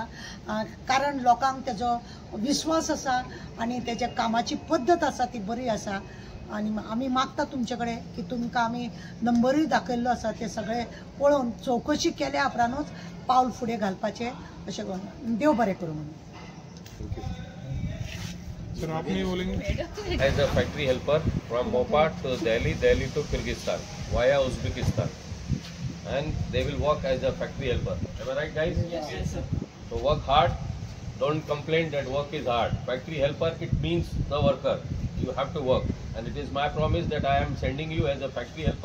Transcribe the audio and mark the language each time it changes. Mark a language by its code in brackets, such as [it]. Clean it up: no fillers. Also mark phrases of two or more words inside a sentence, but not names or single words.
[kok] कारण लोकांक तेजो विश्वास आसा आनी तेच्या कामाची पद्दत आसा ती बरी आसा. आनी आमी मागता तुमचे कडेन की तुमकां आमी नंबरूय दाखयल्लो आसा, ते सगळे पळोवन चवकशी केल्या उपरांतूच पावल फुडें घालपाचें अशें करून. देव बरें करूं. [hi] सर आप नहीं बोलेंगे? [en] As a factory helper from Mopa to Delhi, Delhi to Kyrgyzstan via Uzbekistan, and they will work as a factory helper. Am I right, guys? Yes, sir. So work hard. Don't complain that work is hard. Factory helper, it means the worker. You have to work, and it is my promise that I am sending you as a factory helper.